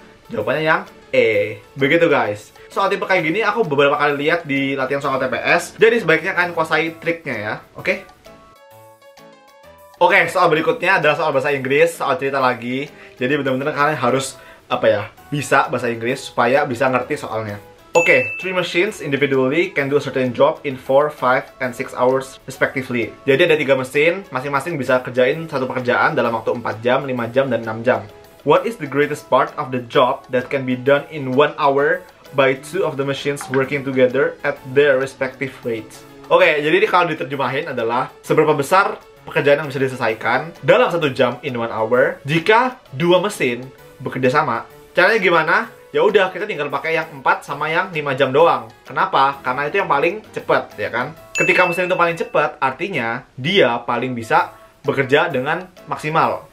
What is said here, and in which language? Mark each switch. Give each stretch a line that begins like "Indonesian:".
Indonesian: Jawabannya yang E. Begitu guys. Soal tipe kayak gini aku beberapa kali lihat di latihan soal TPS. Jadi sebaiknya kalian kuasai triknya ya. Oke? Oke, soal berikutnya adalah soal bahasa Inggris, soal cerita lagi. Jadi benar-benar kalian harus bisa bahasa Inggris supaya bisa ngerti soalnya.
English: Oke, 3 machines individually can do a certain job in 4, 5, and 6 hours respectively.
Indonesian: Jadi ada 3 mesin, masing-masing bisa kerjain satu pekerjaan dalam waktu 4 jam, 5 jam, dan 6 jam.
English: What is the greatest part of the job that can be done in 1 hour by 2 of the machines working together at their respective rates?
Indonesian: Oke, jadi kalau diterjemahin adalah seberapa besar pekerjaan yang bisa diselesaikan dalam 1 jam
English: in 1 hour
Indonesian: jika 2 mesin bekerja sama. Caranya gimana? Ya udah, kita tinggal pakai yang 4 sama yang 5 jam doang. Kenapa? Karena itu yang paling cepat, ya kan? Ketika mesin itu paling cepat, artinya dia paling bisa bekerja dengan maksimal.